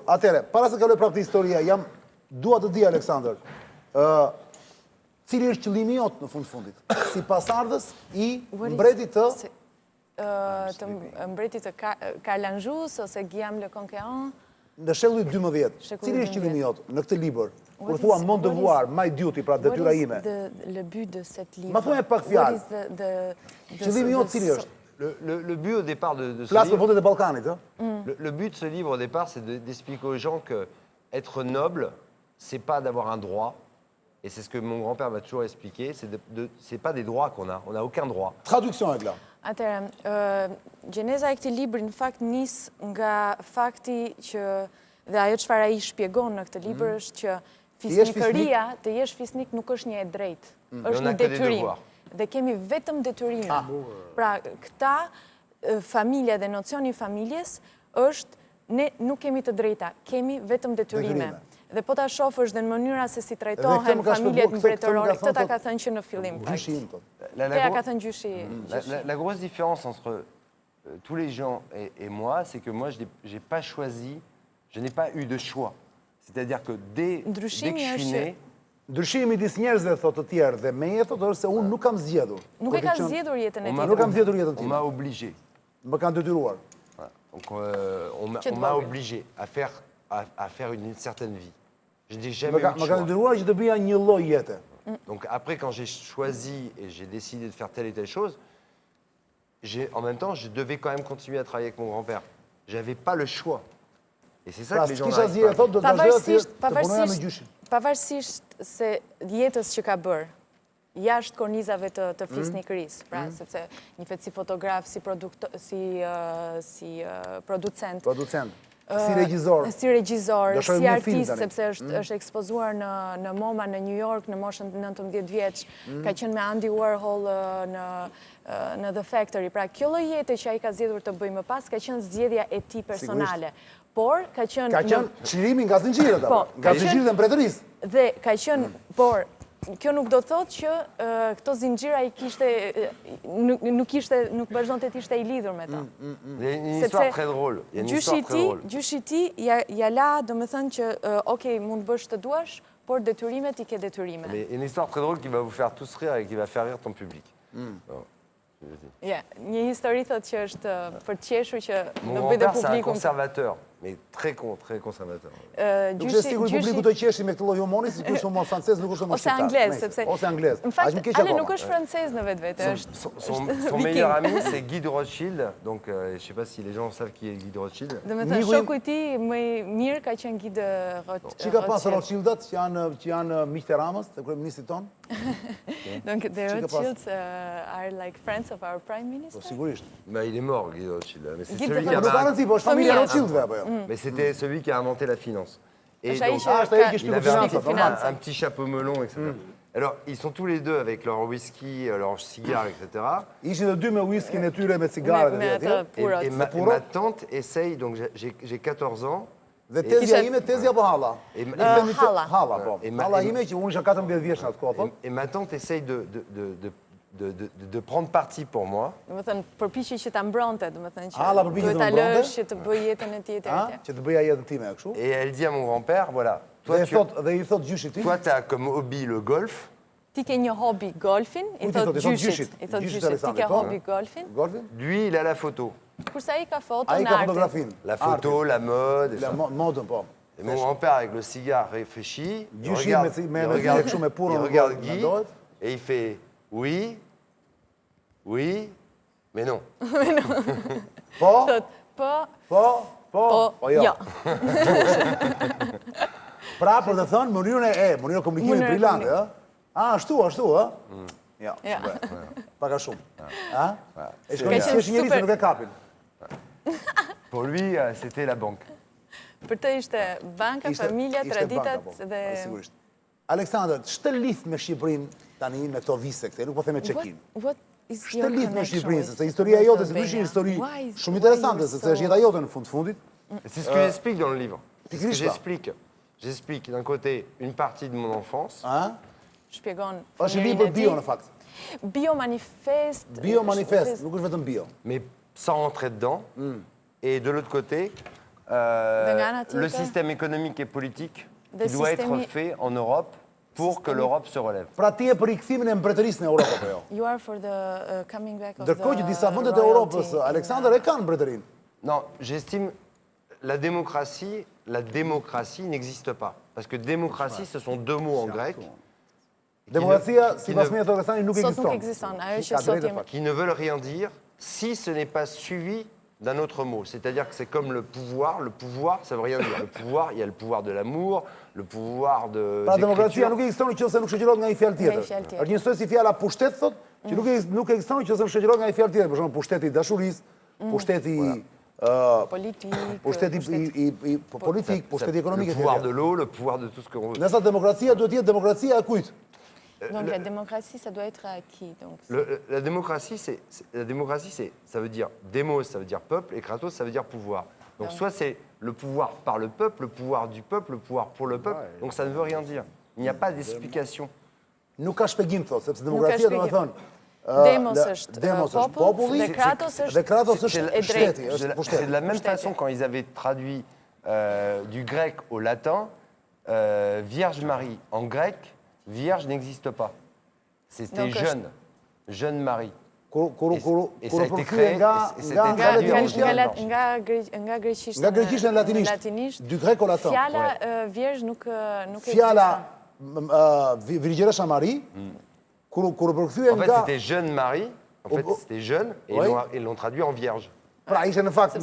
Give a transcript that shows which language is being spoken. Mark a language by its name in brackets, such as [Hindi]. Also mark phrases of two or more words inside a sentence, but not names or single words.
[Albanian] Atëre, para se kaloj prapë te historia, dua të di Aleksandr, cili është qëllimi jot në fundit, si pasardhës i mbretit të mbretit të Karl Anjus ose Guillaume Le Conquérant. Në shekullit 12. Cili është qëllimi jot në këtë libër? Kur thua [French] Mon devoir, [English] my duty, [Albanian] pra detyra ime. [French] Le but de cet livre. [Albanian] Ma thuaj pak fjalë. Qëllimi jot cili është? [French] Le but au départ de ce [Albanian] Flas për [French] livre, [Albanian] vendet e Ballkanit, ë? [French] le but de ce livre au départ, c'est d'expliquer aux gens que être noble, c'est pas d'avoir un droit. Et c'est ce que mon grand-père m'a toujours expliqué, c'est pas des droits qu'on a. On n'a aucun droit. Traduction Egla. [Albanian] Atëherë, gjeneza e këtij libri në fakt nis nga fakti që dhe ajo çfarë ai shpjegon në këtë libër është që fisnikëria, të jesh fisnik nuk është një e drejtë, është një detyrim. Dhe kemi vetëm detyrime. Pra, këta familja dhe nocioni i familjes është ne nuk kemi të drejta, kemi vetëm detyrime. Dhe po ta shofësh dhe në mënyra se si trajtohen familjet mbretërore, këtë ta ka thënë që në fillim. Këta ka thënë gjyshi. [French] La grosse différence entre tous les gens et moi, c'est que moi, j'ai pas choisi, je n'ai pas eu de choix. C'est-à-dire que dès que je suis né, [Albanian] ndryshimi midis njerëzve thotë të tjerë dhe meje thotë është se unë nuk kam zgjedhur. Nuk e ka zgjedhur jetën e tij. Nuk kam zgjedhur jetën [French] on [Albanian] time. [French] m'a obligé. [Albanian] Më kanë detyruar. [French] Donc on m'a obligé à faire une certaine vie. Je n'ai jamais eu de [Albanian] Më kanë [French] choix. [Albanian] detyruar që të bëja një lloj jete. [French] Donc après, quand j'ai choisi et j'ai décidé de faire telle et telle chose, en même temps, je devais quand même continuer à travailler avec mon grand-père. J'avais pas le choix. Et c'est ça que les gens n'arrivent pas à dire. [Albanian] Pavarësisht se jetës që ka bërë, jashtë kornizave të fisnikërisë, pra, sepse një fet si fotograf, si producent, si regjizor, si artist, sepse është ekspozuar në MoMA në New York në moshën 19 vjeç, ka qenë me Andy Warhol në The Factory. Pra, kjo lloj jete që ai ka zgjedhur të bëjë më pas, ka qenë zgjedhja e tij personale. Por, ka qenë çlirimi nga zinxhirët, nga zinxhirët e mbretërisë. Dhe ka qenë, por, kjo nuk do të thotë që këto zinxhira i kishte, nuk vazhdonte të ishte i lidhur me ta. [French] Il y a une histoire très drôle. [Albanian] Gjyshi ti ja la, do me thënë që, okej, mund bësh të duash, por detyrimet i ke detyrime. [French] Il y a une histoire très drôle qui va vous faire tous rire et qui va faire rire ton public. [Albanian] Një histori thot që është për të qeshur që [French] Mon [Albanian] do bëjë [French] grand-père, c'est un [Albanian] publikun. [French] conservateur. mais très conservateur. [Albanian] Nuk është sigur publiku të qeshi me këtë lloj humori, si ky është humor francez, nuk është humor Ose shqiptar. anglez, Nëse, sepse... Ose anglez. Në Aq më fakt, keq Ale akoma. nuk është francez në vetë, është [French] Son meilleur ami, c'est Guy de Rothschild. Donc, je ne sais pas si les gens savent qui est Guy de Rothschild. [Albanian] Dhe me thënë, shoku i ti më i mirë ka qenë Guy de Që ka pas Rothschild. Rothschildat që janë miq të Ramës, të kryeministit ton? [French] Donc, [English] the [Albanian] Që ka pas? [English] Rothschilds are like friends of our prime [Albanian] Po [English] minister. [Albanian] sigurisht. [French] Bah, il est mort, Guy de Rothschild. Mais c'est Guy de celui qui [Albanian] Po nuk ka [French] a... [Albanian] rëndësi, po është familja Fëmija. Rothschildve apo jo? [French] Mais c'était celui qui a inventé la finance. Et [Albanian] Është ai [French] donc, [Albanian] që Ah, është ai që [French] il [Albanian] shtypi [French] avait [Albanian] financat, normal. [French] un petit chapeau melon, etc. Alors, ils sont tous les deux avec leur whisky, leur cigare, etc. [Albanian] Ishin të dy me whisky në tyre me cigare Me dhe atë purot. [French] Et ma tante essaye, donc j'ai 14 ans, [Albanian] Dhe tezja ime, tezja apo halla? [French] et, [Albanian] Halla. Halla, po. E ma- Halla e- ime që unë isha 14 vjeç në atë kohë, po. [French] et ma tante essaye de prendre parti pour moi. [Albanian] Do të thënë, përpiqej që ta mbronte, do të thënë që Halla përpiqet duhet të ta mbronte? lësh që të bëj jetën e tij etj. Ha? Që të bëja jetën time kështu. [French] Et elle dit à mon grand-père, voilà, [Albanian] Dhe i thot gjyshit tim. [French] toi, tu as comme hobby le golf, [Albanian] Ti ke një hobi golfin, i Kujt i thot thot? I thot gjyshit. gjyshit. I thot Gjyshit gjyshit, ti Aleksandrit, ke po. hobi golfin, Golfin? [French] lui, il a la photo. [Albanian] kurse ai ka foto Ai në ka artin. fotografin. [French] La photo, la mode, et La ça. [Albanian] modën, po. [French] Et mon grand-père, avec le cigare, réfléchit, il [Albanian] Gjyshi [French] regarde, [Albanian] me [French] il [Albanian] me [French] regarde, [Albanian] kështu me purën [French] il [Albanian] në [French] regarde [Albanian] dorë, [French] Guy, [Albanian] mendohet. [French] et il fait oui, oui, mais non. [Albanian] Po, Thot, po, po, po, po, jo. Pra, për të thënë, mënyrën e komunikimit Mënyrë e brillante, ë? Ah, ashtu, ë? Jo, Ja. paka shumë. Ha? E shkon Ka si qenë është njëri se super. nuk e kapin. [French] Pour lui, c'était la banque. [Albanian] Për të ishte banka, familja, ishte traditat banka, po, dhe... sigurisht. Aleksandër, ç'të lidh me Shqipërinë tani me këto vise këte, nuk po them me check-in. [English] What is [Albanian] Ç'të [English] your [Albanian] lidh me [English] connection [Albanian] Shqipërinë, [English] with [Albanian] sepse historia jote [English] Albania? [Albanian] sigurisht është një histori [English] Why [Albanian] shumë interesante, [English] you're [Albanian] sepse [English] so- [Albanian] është jeta jote në fundit. [French] C'est ce que j'explique dans le livre. C'est ce que T'écris pas. j'explique. J'explique d'un côté une partie de mon enfance, [Albanian] Ha? Shpjegon Është fëmirin libër e bio tij. në fakt. Bio manifest. Bio manifest, nuk është vetëm bio. [French] mais sans rentrer dedans. Et de l'autre côté, Dengana le [Albanian] tjetër. [French] système économique et politique [Albanian] Dhe [French] qui doit être [Albanian] sistemi- [French] fait en Europe pour que l'Europe se relève. [Albanian] Pra ti e për rikthimin e mbretërisë në Europë apo jo? [English] You are for the coming back of [Albanian] Ndërkohë që [English] the [Albanian] disa vendet e [English] royalty [Albanian] Europës, [English] in, [Albanian] Aleksandër e kanë mbretërinë. [French] Non, j'estime la démocratie n'existe pas. Parce que démocratie, ce sont deux mots en grec [Albanian] Demokracia, sipas meje Aleksandrit, nuk Sot nuk ekziston. ekziston. Ajo që Ka sot drejtë jemi. fakt. [French] qui ne veulent rien dire si ce n'est pas suivi d'un autre mot. C'est-à-dire que c'est comme le pouvoir. Le pouvoir, ça veut rien dire. Le pouvoir, il y a le pouvoir de l'amour, le pouvoir de [Albanian] Pra demokracia [French] d'écriture. [Albanian] nuk ekziston nëse nuk shoqërohet nga një fjalë tjetër. Nga një fjalë tjetër. Është njësoj si fjala pushtet thot, që nuk ekziston nëse nuk shoqërohet nga një fjalë tjetër, për shembull pushteti i dashurisë, pushteti Politik. pushteti politik, [French] Ça- [Albanian] pushteti ekonomik [French] le [Albanian] e [French] pouvoir de [Albanian] tjerë. [French] l'eau, le pouvoir de tout ce qu'on veut. [Albanian] Nësa demokracia duhet të jetë demokracia e kujt? [French] Donc la démocratie, ça doit être acquis. Donc, La démocratie, ça veut dire démos, ça veut dire peuple, et kratos, ça veut dire pouvoir. Donc soit c'est le pouvoir par le pouvoir du peuple, le pouvoir pour le peuple. Donc ça ne veut rien dire. Il n'y a pas d'explication. [Albanian] Nuk ka shpjegim thot, sepse demokracia do të shpjegim. thonë Demos është demos është popull, populli dhe kratos është dhe kratos është e shteti, drejtë. është [French] C'est [Albanian] pushteti. [French] de la même [Albanian] Pushteti. [French] façon quand ils avaient traduit du grec au latin, Vierge Marie. En grec, Vierge n'existe pas. C'était Donc, jeune Marie. [Albanian] Kur [French] Et ça a été [Albanian] përkthye [French] créé, [Albanian] nga [French] et c'était [Albanian] nga [French] traduit en [Albanian] latinisht [French] julian. [Albanian] janë. Nga greqisht Nga greqisht në latinisht. latinisht. Dy grek o latin. Fjala vjerge nuk Fjala Virgjeresha Mari, kur përkthye [French] En fait, [Albanian] nga [French] c'était jeune Marie. En fait, c'était jeune, et Oui. ils l'ont traduit en Vierge. [Albanian] pra ishte në fakt